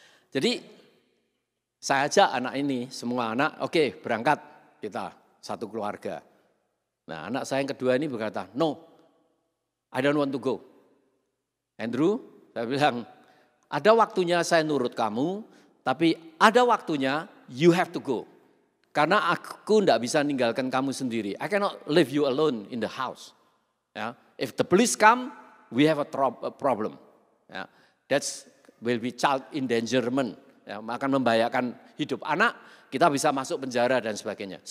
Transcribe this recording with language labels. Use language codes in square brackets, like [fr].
[id] Jadi saya ajak anak ini, semua anak, oke, berangkat kita satu keluarga. Nah anak saya yang kedua ini berkata, [en] no, I don't want to go. [id] Andrew, saya bilang, ada waktunya saya nurut kamu, tapi ada waktunya [en] you have to go. [id] Karena aku tidak bisa ninggalkan kamu sendiri. [en] I cannot leave you alone in the house. Ya, if the police come, we have a problem. Ya, that's will be child endangerment. [id] Ya, akan membahayakan hidup anak, kita bisa masuk penjara dan sebagainya.